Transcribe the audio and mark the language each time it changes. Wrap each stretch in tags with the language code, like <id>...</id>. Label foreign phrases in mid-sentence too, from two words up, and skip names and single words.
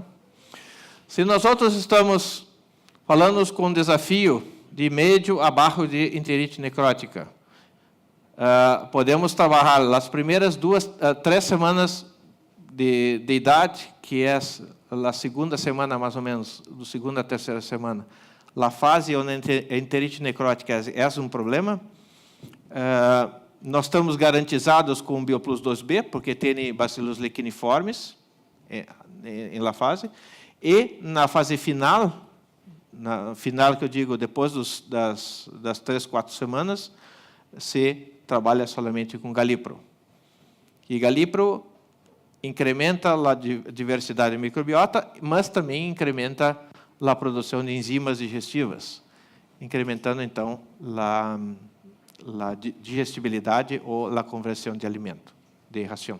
<pt>Se nós outros estamos falando com um desafio de médio a baixo de enterite necrótica, podemos trabalhar as primeiras 3 semanas de idade, que é a segunda semana, mais ou menos, do segunda à terceira semana, a fase onde a enterite necrótica é um problema. Nós estamos garantizados com o Bioplus 2B, porque tem Bacillus leishmaniiformes em la fase, e na fase final, que eu digo depois das 3, 4 semanas, se trabalha somente com galipro. E galipro incrementa a diversidade microbiota, mas também incrementa a produção de enzimas digestivas, incrementando, então, a digestibilidade ou a conversão de alimento, de ração.</pt>